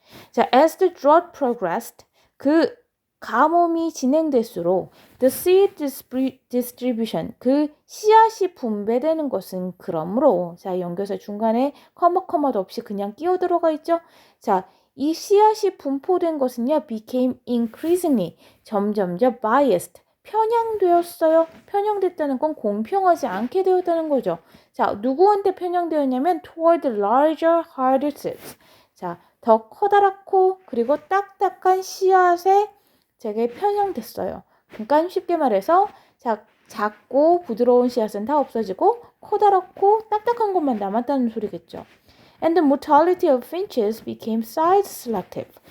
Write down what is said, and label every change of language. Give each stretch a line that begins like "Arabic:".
Korean: 자,
English: as the drought progressed,
Korean: 그 가뭄이 진행될수록
English: the seed distribution,
Korean: 그 씨앗이 분배되는 것은 그러므로 자, 연결사 중간에 커머도 없이 그냥 끼어 들어가 있죠. 자, 이 씨앗이 분포된 것은요,
English: became increasingly,
Korean: 점점점 biased, 편향되었어요. 편향됐다는 건 공평하지 않게 되었다는 거죠. 자, 누구한테 편향되었냐면
English: toward larger, harder seeds.
Korean: 자, 더 커다랗고 그리고 딱딱한 씨앗에 되게 편향됐어요. 그러니까 쉽게 말해서 자, 작고 부드러운 씨앗은 다 없어지고 커다랗고 딱딱한 것만 남았다는 소리겠죠.
English: And the mortality of finches became size selective.